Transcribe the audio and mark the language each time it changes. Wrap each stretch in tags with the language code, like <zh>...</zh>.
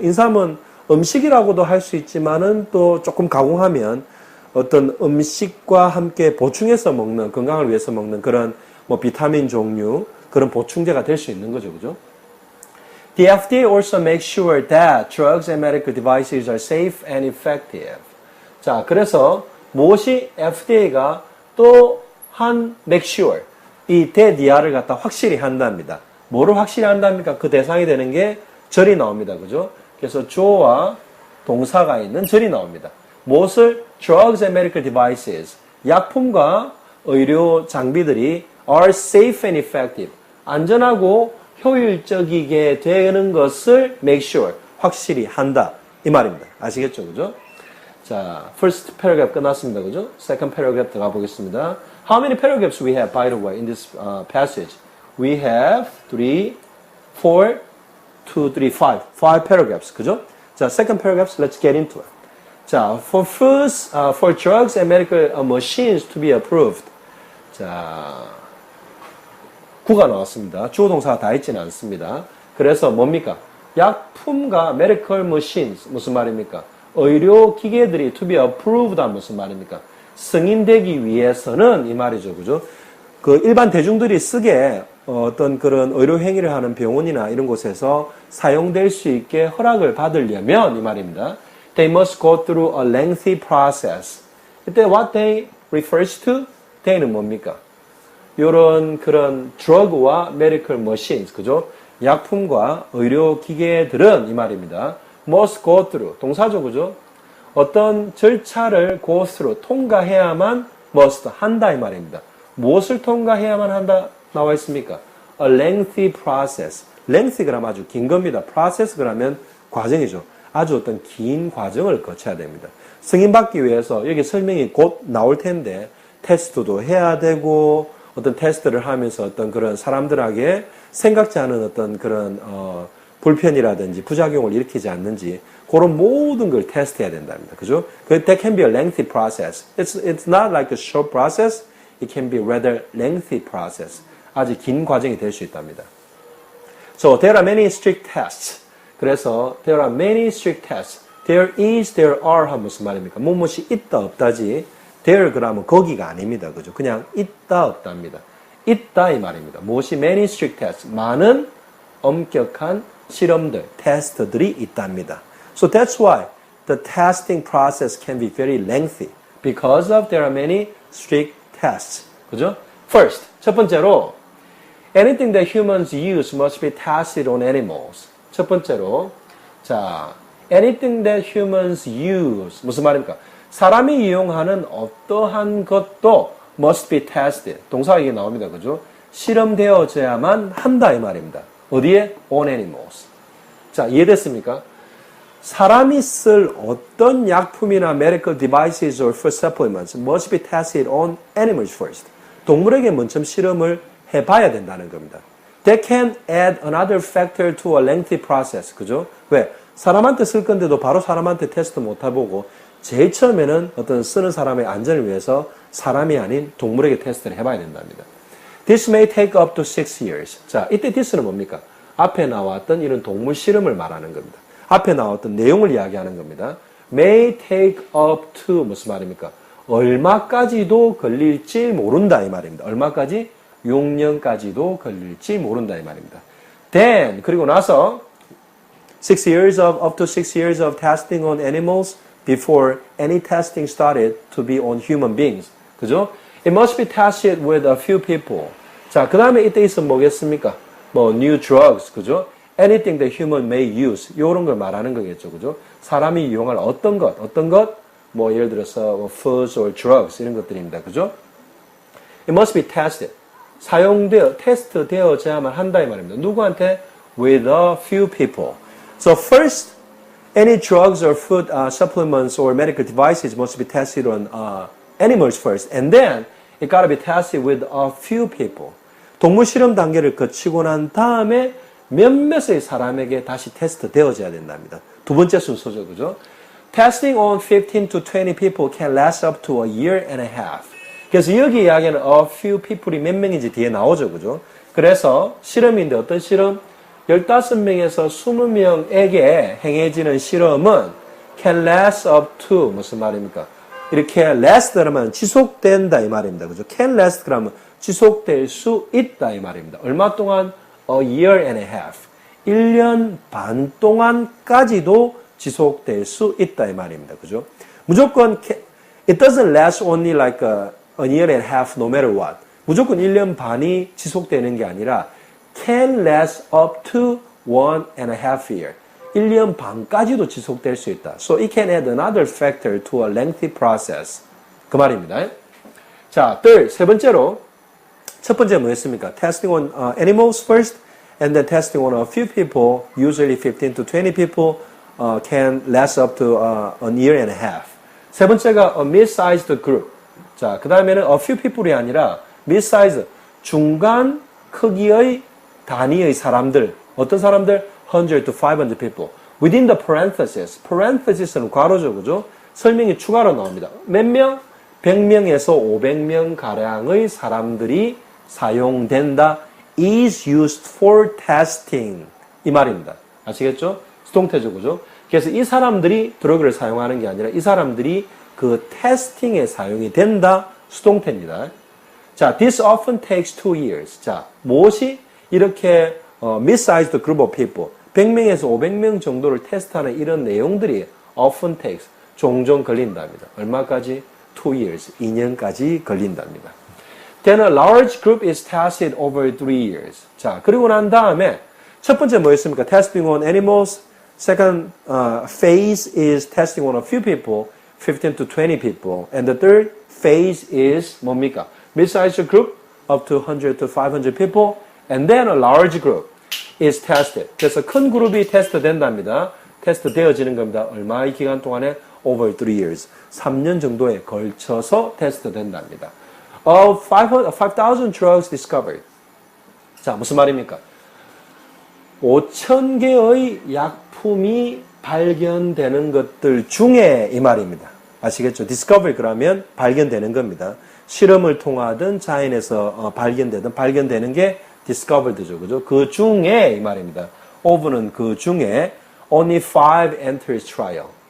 <ko>인삼은 음식이라고도 할 수 있지만은 또 조금 가공하면 어떤 음식과 함께 보충해서 먹는, 건강을 위해서 먹는 그런 뭐 비타민 종류, 그런 보충제가 될 수 있는 거죠, 그죠?</ko> <en>The FDA also makes sure that drugs and medical devices are safe and effective.</en> <ko>자, 그래서 무엇이 FDA가 또 한</ko> <en>make sure,</en> <ko>이 대디아를 갖다 확실히 한답니다. 뭐를 확실히 한답니까? 그 대상이 되는 게 절이 나옵니다. 그죠? 그래서 주어와 동사가 있는 절이 나옵니다. 무엇을?</ko> <en>Drugs and medical devices.</en> <ko>약품과 의료 장비들이</ko> <en>are safe and effective.</en> <ko>안전하고 효율적이게 되는 것을</ko> <en>make sure.</en> <ko>확실히 한다. 이 말입니다. 아시겠죠? 그죠? 자, first paragraph 끝났습니다. 그죠?</ko> <en>second paragraph</en> <ko>들어가 보겠습니다.</ko> <en>How many paragraphs we have, by the way, in this passage? We have 3, 4, 2, 3, 5. 5 paragraphs.</en> <ko>그죠?</ko> <en>자, second paragraphs, let's get into it. 자, for foods, for drugs and medical machines to be approved.</en> <ko>자, 구가 나왔습니다. 주어 동사가 다 있지는 않습니다. 그래서 뭡니까? 약품과</ko> <en>medical machines.</en> <ko>무슨 말입니까? 의료 기계들이</ko> <en>to be approved</en> <ko>한 무슨 말입니까? 승인되기 위해서는 이 말이죠. 그죠? 그 일반 대중들이 쓰게 어떤 그런 의료 행위를 하는 병원이나 이런 곳에서 사용될 수 있게 허락을 받으려면 이 말입니다.</ko> <en>They must go through a lengthy process.</en> <ko>이때</ko> <en>what they refers to?</en> <ko>they는 뭡니까? 요런 그런 drug와</ko> <en>medical machines,</en> <ko>그죠? 약품과 의료 기계들은 이 말입니다.</ko> <en>must go through.</en> <ko>동사죠, 그죠? 어떤 절차를 go through, 통과해야만 must 한다 이 말입니다. 무엇을 통과해야만 한다 나와 있습니까?</ko> <en>A lengthy process.</en> <ko>lengthy 그러면 아주 긴 겁니다. process 그러면 과정이죠. 아주 어떤 긴 과정을 거쳐야 됩니다. 승인받기 위해서 여기 설명이 곧 나올 텐데 테스트도 해야 되고 어떤 테스트를 하면서 어떤 그런 사람들에게 생각지 않은 어떤 그런 불편이라든지 부작용을 일으키지 않는지 그런 모든 걸 테스트해야 된답니다. 그죠?</ko> <en>That can be a lengthy process. It's not like a short process. It can be rather lengthy process.</en> <ko>아주 긴 과정이 될 수 있답니다.</ko> <en>So there are many strict tests.</en> <ko>그래서</ko> <en>there are many strict tests.</en> <ko>There is, there are 하면 무슨 말입니까? 무엇이 있다 없다지. there 그러면 거기가 아닙니다. 그죠? 그냥 있다 없답니다. 있다 이 말입니다. 무엇이</ko> <en>many strict tests.</en> <ko>많은 엄격한 실험들, 테스트들이 있답니다.</ko> <en>So that's why the testing process can be very lengthy because of there are many strict tests.</en> <ko>그죠?</ko> <en>First,</en> <ko>첫 번째로</ko> <en>anything that humans use must be tested on animals.</en> <ko>첫 번째로 자,</ko> <en>anything that humans use</en> <ko>무슨 말입니까? 사람이 이용하는 어떠한 것도</ko> <en>must be tested.</en> <ko>동사가 이게 나옵니다. 그죠? 실험되어져야만 한다 이 말입니다. 어디에?</ko> <en>On animals.</en> <ko>자, 이해됐습니까? 사람이 쓸 어떤 약품이나</ko> <en>medical devices or food supplements must be tested on animals first.</en> <ko>동물에게 먼저 실험을 해봐야 된다는 겁니다.</ko> <en>That can add another factor to a lengthy process.</en> <ko>그죠? 왜? 사람한테 쓸 건데도 바로 사람한테 테스트 못 해보고 제일 처음에는 어떤 쓰는 사람의 안전을 위해서 사람이 아닌 동물에게 테스트를 해봐야 된답니다.</ko> <en>This may take up to 6 years.</en> <ko>자, 이때 this는 뭡니까? 앞에 나왔던 이런 동물 실험을 말하는 겁니다. 앞에 나왔던 내용을 이야기하는 겁니다.</ko> <en>May take up to</en> <ko>무슨 말입니까? 얼마까지도 걸릴지 모른다 이 말입니다. 얼마까지? 6년까지도 걸릴지 모른다 이 말입니다.</ko> <en>Then</en> <ko>그리고 나서</ko> <en>up to 6 years of testing on animals before any testing started to be on human beings.</en> <ko>그죠?</ko> <en>It must be tested with a few people.</en> <ko>자, 그 다음에 이때 있으면 뭐겠습니까?</ko> <en>뭐 new drugs,</en> <ko>그죠?</ko> <en>Anything that human may use.</en> <ko>요런 걸 말하는 거겠죠, 그죠? 사람이 이용할 어떤 것, 뭐 예를 들어서 뭐</ko> <en>foods or drugs</en> <ko>이런 것들입니다, 그죠?</ko> <en>It must be tested.</en> <ko>테스트 되어야만 한다 이 말입니다. 누구한테?</ko> <en>With a few people. So first, any drugs or food supplements or medical devices must be tested on animals first, and then it gotta be tested with a few people.</en> <ko>동물 실험 단계를 거치고 난 다음에 몇몇의 사람에게 다시 테스트 되어져야 된답니다. 두 번째 순서죠, 그죠?</ko> <en>Testing on 15 to 20 people can last up to a year and a half.</en> <ko>그래서 여기 이야기는</ko> <en>a few people</en> <ko>이 몇 명인지 뒤에 나오죠, 그죠? 그래서 실험인데 어떤 실험? 15명에서 20명에게 행해지는 실험은</ko> <en>can last up to</en> <ko>무슨 말입니까? 이렇게 last 그러면 지속된다 이 말입니다. 그죠? can last 그러면 지속될 수 있다 이 말입니다. 얼마 동안?</ko> <en>A year and a half.</en> <ko>1년 반 동안까지도 지속될 수 있다 이 말입니다. 그죠? 무조건</ko> <en>it doesn't last only like a year and a half no matter what.</en> <ko>무조건 1년 반이 지속되는 게 아니라</ko> <en>can last up to 1.5 year.</en> <ko>1년 반까지도 지속될 수 있다.</ko> <en>So it can add another factor to a lengthy process.</en> <ko>그 말입니다. 자, 세 번째로 첫 번째 뭐였습니까?</ko> <en>Testing on animals first, and then testing on a few people, usually 15 to 20 people, can last up to a year and a half.</en> <ko>세 번째가</ko> <en>a mid-sized group.</en> <ko>자, 그 다음에는</ko> <en>a few people</en> <ko>이 아니라 mid-sized, 중간 크기의 단위의 사람들. 어떤 사람들?</ko> <en>100 to 500 people. Within the parentheses.</en> <ko>parentheses는 괄호죠, 그죠? 설명이 추가로 나옵니다. 몇 명? 100명에서 500명 가량의 사람들이 사용된다.</ko> <en>is used for testing.</en> <ko>이 말입니다. 아시겠죠? 수동태죠, 그죠? 그래서 이 사람들이 드러그를 사용하는 게 아니라 이 사람들이 그 테스팅에 사용이 된다. 수동태입니다.</ko> <en>자, this often takes 2 years.</en> <ko>자, 무엇이 이렇게</ko> <en>mid-sized group of people,</en> <ko>100명에서 500명 정도를 테스트하는 이런 내용들이 often takes, 종종 걸린답니다. 얼마까지? 2 years, 2년까지 걸린답니다.</ko> <en>Then a large group is tested over 3 years.</en> <ko>자, 그리고 난 다음에 첫 번째 뭐였습니까?</ko> <en>Testing on animals. Second phase is testing on a few people, 15 to 20 people. And the third phase is</en> <ko>뭡니까?</ko> <en>Mid-sized group, up to 100 to 500 people. And then a large group is tested.</en> <ko>그래서 큰 그룹이 테스트 된답니다. 테스트 되어지는 겁니다. 얼마의 기간 동안에?</ko> <en>Over 3 years.</en> <ko>3년 정도에 걸쳐서 테스트 된답니다.</ko> <en>Of 5,000 drugs discovered.</en> <ko>자, 무슨 말입니까? 5,000개의 약품이 발견되는 것들 중에 이 말입니다. 아시겠죠? discover 그러면 발견되는 겁니다. 실험을 통하든 자연에서 발견되는 게 discovered죠. 그죠? 그 중에 이 말입니다. of는 그 중에</ko> <en>only 5 enters trial.</en>